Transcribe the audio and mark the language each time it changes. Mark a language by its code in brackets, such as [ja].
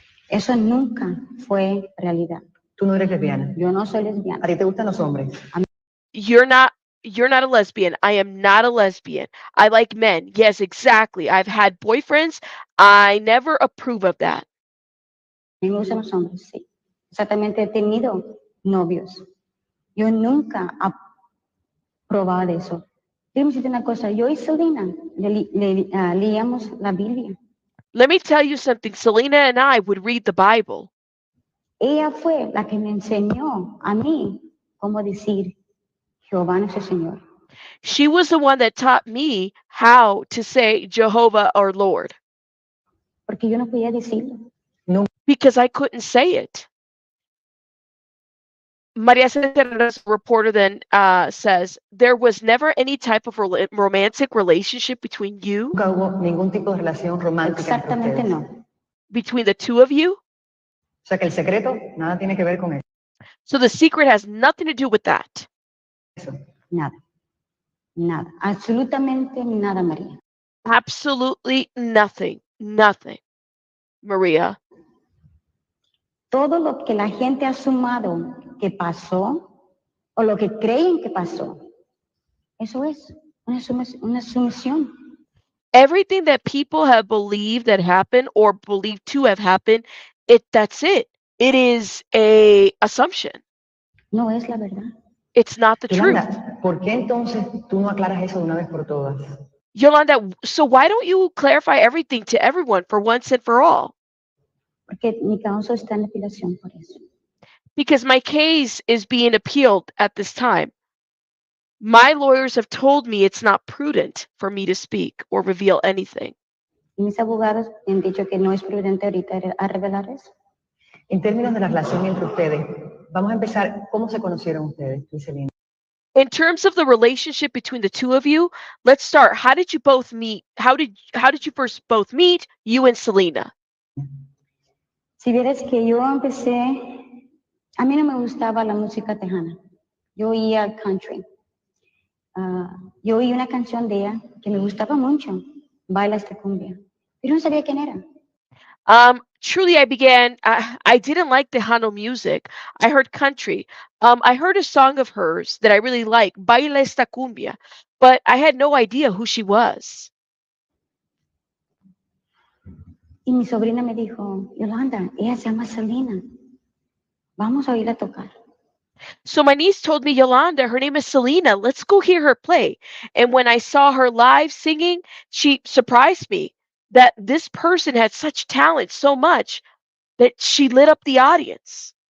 [es] Eso nunca fue realidad. Tú no eres lesbiana. Yo no soy ¿A lesbiana. ti te gustan los hombres? [en] You're not a lesbian. I am not a lesbian. I like men. Yes, exactly. I've had boyfriends. I never approve of that. [es] A mí me gustan los hombres, sí. Exactamente, he tenido novios. Yo nunca he probado eso. Déjame decirte una cosa, yo y Selena leíamos la Biblia. [en] Let me tell you something. Selena and I would read the Bible. [es] Ella fue la que me enseñó a mí cómo decir Jehová nuestro Señor. [en] She was the one that taught me how to say Jehovah or Lord [es] Porque yo no podía decirlo. [en] because I couldn't say it. Maria Cesare's reporter then says, there was never any type of romantic relationship between you, [es] Nunca hubo ningún tipo de relación romántica entre Exactamente ustedes. no. [en] between the two of you. [es] O sea que el secreto nada tiene que ver con [en] So the secret has nothing to do with that. [es] eso. Nada. Nada. Absolutamente nada, María. [en] Absolutely nothing. Nothing. Maria. [es] Todo lo que la gente ha sumado que pasó o lo que creen que pasó, eso es una sumisión. [en] Everything that people have believed that happened or believed to have happened, that's it. It is a assumption. [es] No es la verdad. [en] It's not the truth. [es] Yolanda, ¿por qué entonces tú no aclaras eso de una vez por todas? [en] Yolanda, so why don't you clarify everything to everyone for once and for all? [es] Porque mi causa está en apelación por eso. [en] Because my case is being appealed at this time. My lawyers have told me it's not prudent for me to speak or reveal anything. [es] Y mis abogados me han dicho que no es prudente ahorita a revelar eso. En términos de la relación entre ustedes, vamos a empezar, ¿cómo se conocieron ustedes, tú y Selena? [en] In terms of the relationship between the two of you, let's start. How did you both meet? How did you first both meet, you and Selena? [es] Si vieras que yo empecé, a mí no me gustaba la música tejana. Yo oía country. Yo oí una canción de ella que me gustaba mucho, Baila esta cumbia, pero no sabía quién era. [en] Truly, I didn't like Tejano music. I heard country. I heard a song of hers that I really like, Baila esta cumbia, but I had no idea who she was. [es] Y mi sobrina me dijo, Yolanda, ella se llama Selena. Vamos a oírla tocar. [en] So my niece told me, Yolanda, her name is Selena. Let's go hear her play. And when I saw her live singing, she surprised me that this person had such talent, so much that she lit up the audience.